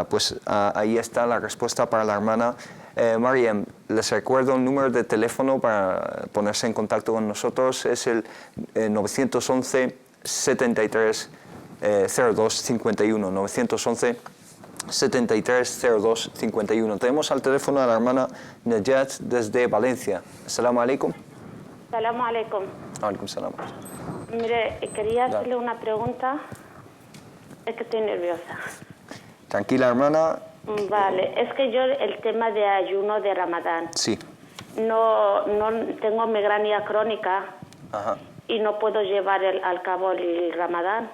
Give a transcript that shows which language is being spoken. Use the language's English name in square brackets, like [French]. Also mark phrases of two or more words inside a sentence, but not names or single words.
[Spanish] Pues ahí está la respuesta para la hermana. Mariam, les recuerdo el número de teléfono para ponerse en contacto con nosotros. Es el 911 73 02 51. 911 73 02 51. Tenemos al teléfono a la hermana Najat desde Valencia. [Arabic] السلام عليكم. سلام عليكم. عليكم السلام. [Spanish] Mire, quería hacerle una pregunta. Es que estoy nerviosa. Tranquila, hermana. Vale, es que yo el tema de ayuno de Ramadán. Sí. No tengo migraña crónica. Ajá. Y no puedo llevar al cabo el Ramadán.